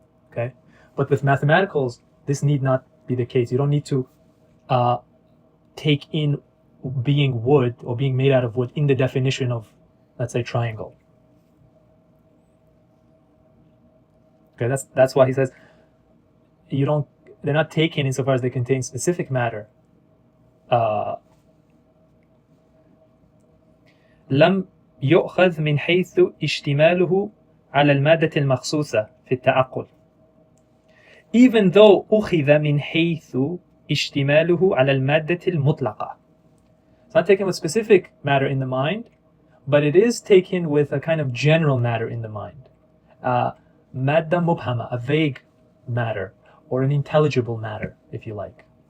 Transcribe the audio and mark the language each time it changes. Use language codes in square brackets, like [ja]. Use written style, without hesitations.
[en] Okay, but with mathematicals, this need not be the case. You don't need to take in being wood or being made out of wood in the definition of, let's say, triangle. Okay, that's why he says they're not taken insofar as they contain specific matter. [ar] لم يؤخذ من حيث اشتماله على المادة المخصوصة في التعقل. [en] Even though [ar] أخذ من حيث اشتماله على المادة المطلقة. [en] It's not taken with specific matter in the mind, but it is taken with a kind of general matter in the mind. Madda mubhama, a vague matter, or an intelligible matter, if you like.